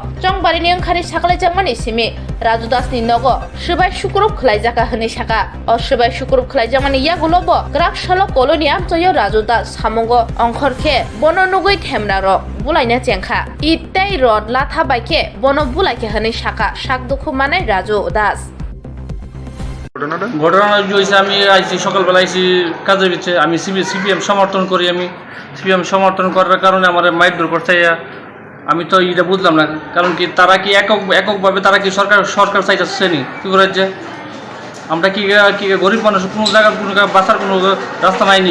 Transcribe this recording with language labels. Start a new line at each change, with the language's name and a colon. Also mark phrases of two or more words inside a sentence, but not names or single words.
Kok Borok: Jongbari ni angkhari saklaijakmani simi Raju Das ni nogo Sibai Shukurup khlaijaka hini saka. O Sibai Shukurup khlaijakmani yagulobo Grak salo koloni amtayo Raju Das samongo ongkhorkhe bono nugui themrarok bulaina chengkha. Itai rod latha baike bono bulaike hini saka sak dukumanai Raju Das
Bangla: ঘটনা হয়েছে আমি আইসি সকালবেলা আইসি কাজে গেছে আমি সিপিএম সমর্থন করি আমি সিপিএম সমর্থন করার কারণে আমার মাইর করতে আমি তো এটা বুঝলাম না কারণ কি তারা কি এককভাবে তারা কি সরকার চাইতেছে নি কি করে যে আমরা কি গরিব মানুষ কোনো জায়গা বাঁচার কোনো রাস্তা নাইনি